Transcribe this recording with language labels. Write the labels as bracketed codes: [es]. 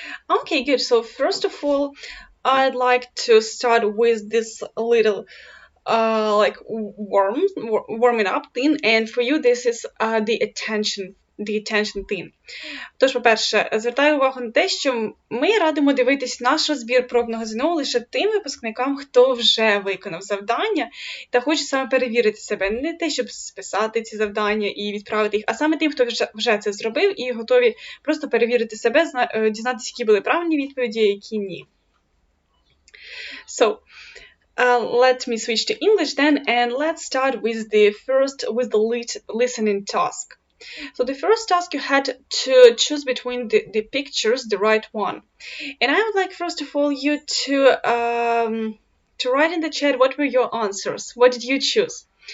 [en] Okay, good. So first of all, I'd like to start with this little like warming up thing, and for you this is the attention thing. [uk] Тож, по-перше, звертаю увагу на те, що ми радимо дивитись наш розбір пробного ЗНО лише тим випускникам, хто вже виконав завдання та хоче саме перевірити себе. Не те, щоб списати ці завдання і відправити їх, а саме тим, хто вже це зробив і готові просто перевірити себе, дізнатися, які були правильні відповіді, а які ні. [en] So, let me switch to English then, and let's start with the listening task. So the first task you had to choose between the pictures the right one, and I would like first of all you to write in the chat what were your answers. What did you choose?